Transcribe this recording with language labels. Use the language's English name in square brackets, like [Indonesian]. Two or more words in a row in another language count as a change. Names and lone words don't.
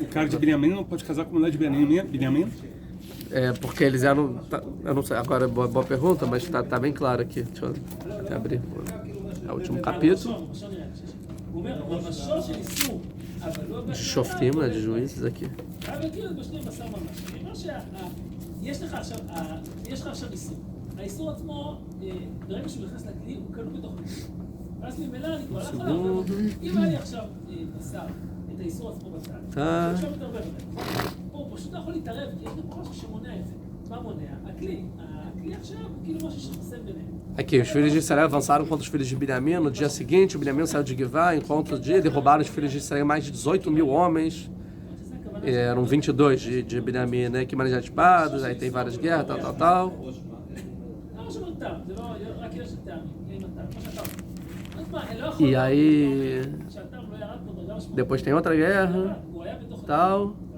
[Portuguese] O cara de Binyamin não pode casar com a mulher de Binyamin? É, porque eles eram... Eu não sei, agora é boa pergunta, mas tá bem claro aqui. Deixa eu até abrir. É o último capítulo. De Shoftim, né, de juízes aqui. [Hebrew] יש לך עכשיו איסור. האיסור עצמו, ברגע שהוא נכנס לכלי, הוא כלוא בתוך הכלי. ואז ממילא אני כבר לא יכול לערבב אותו. אם היה לי עכשיו בשר, את האיסור עצמו בצד, אני עכשיו מתערבב אותו. פה הוא פשוט לא יכול להתערב, כי יש לי משהו שמונע את זה. מה מונע? הכלי. הכלי עכשיו הוא כאילו משהו שחסם ביניהם. [Portuguese] Aqui, os filhos de Israel avançaram contra os filhos de Binyamin. No dia seguinte, o Binyamin saiu de Givá, enquanto de derrubaram os filhos de Israel mais de 18 mil homens. Eram 22 de Binyamin, né, que manejavam espadas, aí tem várias guerras, tal. E aí depois tem outra guerra, tal.